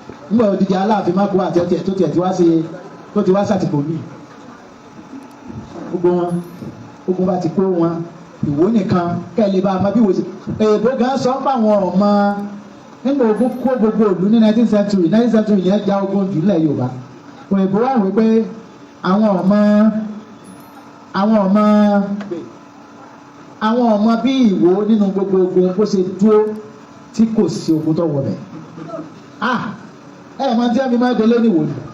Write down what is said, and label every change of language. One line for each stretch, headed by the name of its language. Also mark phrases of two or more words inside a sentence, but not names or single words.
Yoruba: Nígbà odidi Aláàfin Mákò àti ọtí ẹ̀ tó tiẹ̀ ti wá ṣe, tó ti wá ṣàtìpó mi. Gbogbo wọn, ogun bá ti kó wọn, Ìwó nìkan, kẹ́ ẹ lè bá a mọ bí Ìwó ṣe. Èèbó gan sọ pé àwọn ọmọ, nígbà ogun kó gbogbo ìlú ní
English: nineteenth century, nineteenth century
Yoruba: yẹn ja ogun jù nílẹ̀ Yorùbá. Òyìnbó wà wí pé àwọn ọmọ, àwọn ọmọ, àwọn ọmọ bí Ìwó nínú gbogbo ogun bó ṣe dúró tí kò sí ogun tó wọ bẹ̀. Ah! Ẹ mọ tí a fi máa délé ní Ìwó ni?